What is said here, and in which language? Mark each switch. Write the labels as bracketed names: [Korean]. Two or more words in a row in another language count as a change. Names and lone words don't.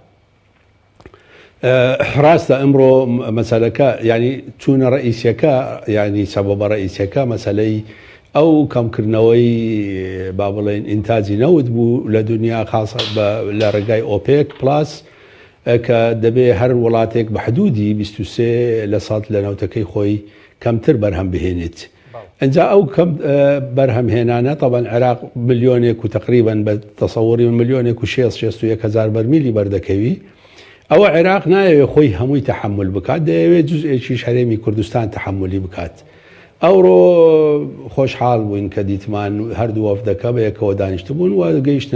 [Central Kurdish] ڕاستە ئەمڕۆ مەسەلەکە ینی چوونە ڕئیسیەکە ینی سەبەبە ڕئیسیەکە مەسەلەی ئەو کەمکردنەوەی با بڵێن ئینتاجی نەوت بوو لە دنیا خاص لە ڕێگای ئۆپێک پلاس کە دەبێ هەر وڵاتێک بە حدودی 23% لە ناوتەکەی خۆی کەمتر بەرهەم بهێنێت. انجا او كم برهم هێنانە طبعا عێراق ملیۆنێک و تقریبا بە تەسەووری ملیۆنێک و 600,000 بەرمیلی بەردەکەوی ئەوە عێراق نایەوێت خۆی هەمووی تەحمل بکات دەیەوێت جزئێکیش هەرێمی کوردستان تەحملی بکات ئەوڕۆ خۆشحاڵ بووین کە دیتمان هەردوو وەفدەکە بە یەکەوە دانیشتبوون و گەیشتنە